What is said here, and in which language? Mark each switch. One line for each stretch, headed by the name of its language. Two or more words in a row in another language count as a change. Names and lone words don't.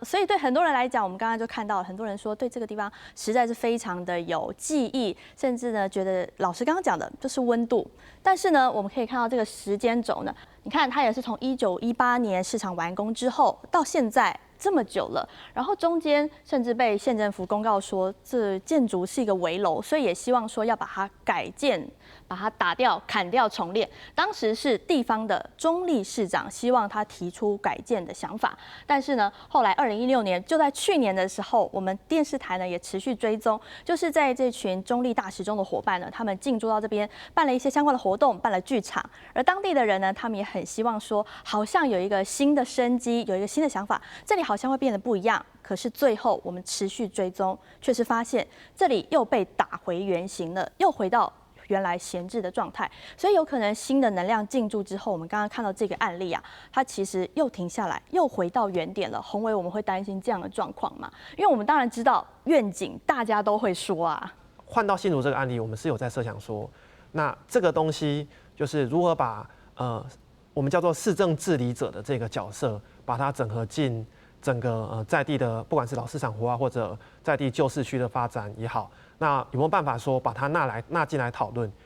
Chinese: 所以對很多人來講，我們剛剛就看到很多人說對這個地方實在是非常的有記憶，甚至呢覺得老師剛剛講的就是溫度。但是呢，我們可以看到這個時間軸呢，你看它也是從1918年市場完工之後到現在。這麼久了，然後中間甚至被縣政府公告說，這建築是一個危樓，所以也希望說要把它改建，把它打掉、砍掉、重練。當時是地方的中壢市長希望他提出改建的想法，但是呢，後來2016年就在去年的時候，我們電視台呢也持續追蹤，就是在這群中壢大時鐘的夥伴呢，他們進駐到這邊辦了一些相關的活動，辦了劇場，而當地的人呢，他們也很希望說，好像有一個新的生機，有一個新的想法，這裡好像會變得不一樣，可是最後我們持續追蹤，卻是發現這裡又被打回原形了，又回到原來閒置的狀態。所以有可能新的能量進駐之後，我們剛剛看到這個案例啊，它其實又停下來，又回到原點了。宏偉，我們會擔心這樣的狀況嗎？因為我們當然知道願景，大家都會說啊。換到新竹這個案例，我們是有在設想說，那這個東西就是如何把我們叫做市政治理者的這個角色，把它整合進整個在地的，不管是老市場活化或者在地舊市區的發展也好，那有沒有辦法說把它納進來討論？